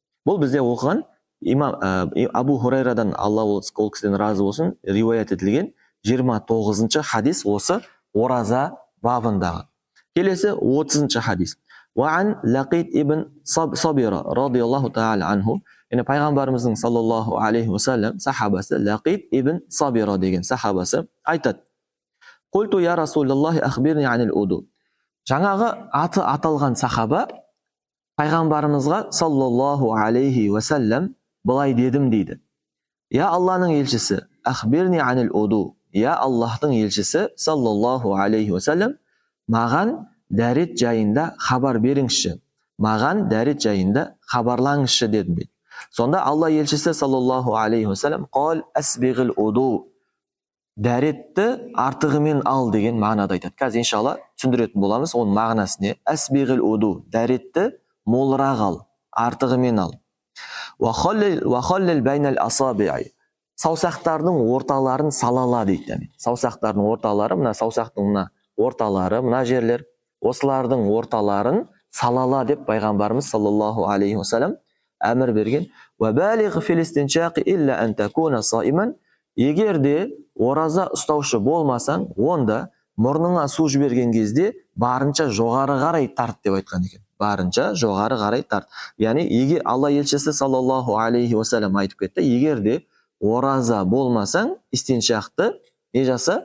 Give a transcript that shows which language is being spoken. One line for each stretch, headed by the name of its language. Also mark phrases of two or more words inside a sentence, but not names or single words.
Kazakh: Бұл бізде оқыған имам Абу Хурайрадан, Алла ол кісіден разы болсын, риуаят етілген 29-шы хадис осы ораза бабындағы. Келесі 30-шы хадис.
Arabic: وعن لقيط بن صبرة رضي الله تعالى عنه.
Kazakh: Яғни пайғамбарымыздың
Arabic: صلى الله عليه وسلم
Kazakh: сахабасы Лақид ибн Сабира деген сахабасы айтады.
Arabic: قلت يا رسول الله أخبرني عن الوضوء.
Kazakh: Жаңағы аты аталған сахаба пайғамбарымызға
Arabic: صلى الله عليه وسلم
Kazakh: былай дедім дейді. Я Алланың елшісі,
Arabic: أخبرني عن الوضوء.
Kazakh: Я Аллахтың елшісі
Arabic: صلى الله عليه وسلم,
Kazakh: маған дәрет жайында хабар беріңізші. Маған дәрет жайында хабарлаңызшы дедім дейді. Сонда Алла елшісі
Arabic: صلى الله عليه وسلم
Kazakh: қол
Arabic: أسبغ الوضوء.
Kazakh: Дәретті артығымен ал деген мағынада айтады. Қазір иншалла түсіндіретін боламыз оның мағынасы не?
Arabic: أسبغ الوضوء.
Kazakh: Дәретті молырақ ал, артығымен ал.
Arabic: وخلل بين الأصابع.
Kazakh: Саусақтардың орталарын салала дейді. Саусақтардың орталары, мына саусақтың мына орталары, мына жерлер, осылардың орталарын салала деп пайғамбарымыз
Arabic: صلى الله عليه وسلم
Kazakh: әмір берген.
Arabic: وبالغ في الاستنشاق إلا أن تكون صائما.
Kazakh: Егер де ораза ұстаушы болмасаң, онда мұрныңа су жіберген кезде барынша жоғары қарай тарт деп айтқан екен. Барынша жоғары қарай тарт. Яғни егер Алла елшісі
Arabic: صلى الله عليه وسلم
Kazakh: айтып кетті, егер де ораза болмасаң, истиншақты не жаса?